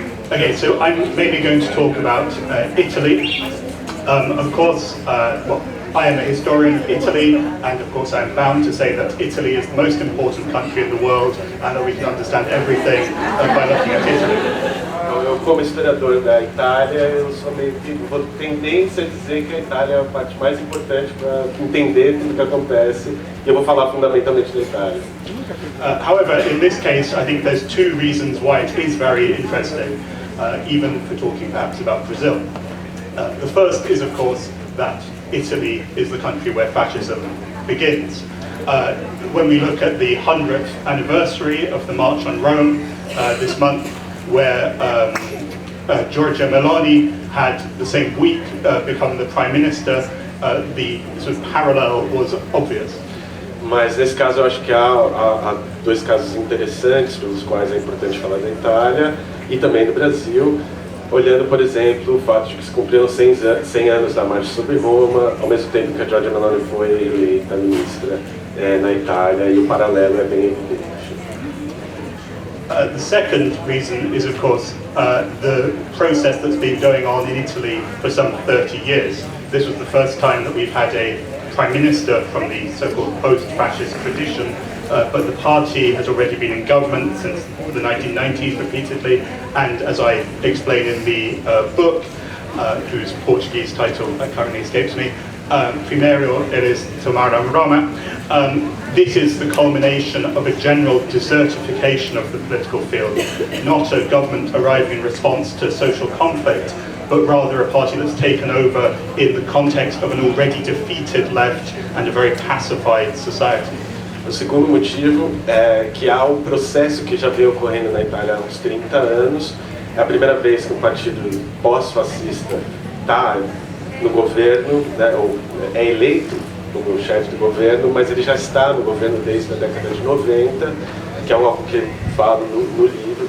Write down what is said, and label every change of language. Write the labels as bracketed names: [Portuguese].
[English] Okay, so I'm maybe going to talk about Italy. Of course, well, I am a historian of Italy, and of course I'm bound to say that Italy is the most important country in the world, and that we can understand everything by looking at Italy. [Portuguese] Eu, como historiador da Itália, eu sou meio que vou tendência a dizer que a Itália é a parte mais importante para entender tudo o que acontece, e eu vou falar fundamentalmente da Itália. [English] However, in this case, I think there's two reasons why it is very interesting, even for talking perhaps about Brazil. The first is, of course, that Italy is the country where fascism begins. When we look at the 100th anniversary of the March on Rome this month, where Giorgia Meloni had the same week become the Prime Minister, the sort of parallel was obvious. [Portuguese] Mas nesse caso eu acho que há dois casos interessantes pelos quais é importante falar da Itália e também do Brasil. Olhando, por exemplo, o fato de que se cumpriram 100 anos da Marcha sobre Roma, ao mesmo tempo que a Giorgia Meloni foi eleita ministra na Itália, e o paralelo é bem evidente. [English] The second reason is, of course, the process that's been going on in Italy for some 30 years. This was the first time that we've had a prime minister from the so-called post-fascist tradition, but the party has already been in government since the 1990s repeatedly, and as I explain in the book, whose Portuguese title currently escapes me, [Portuguese] Primeiro eles tomaram Roma, [English] this is the culmination of a general desertification of the political field, not a government arriving in response to social conflict, but rather a party that's taken over in the context of an already defeated left and a very pacified society. [Portuguese] O segundo motivo é que há um processo que já vem ocorrendo na Itália há uns 30 anos. É a primeira vez que um partido pós-fascista está no governo, né, ou é eleito como chefe do governo, mas ele já está no governo desde a década de 90, que é algo que eu falo no livro.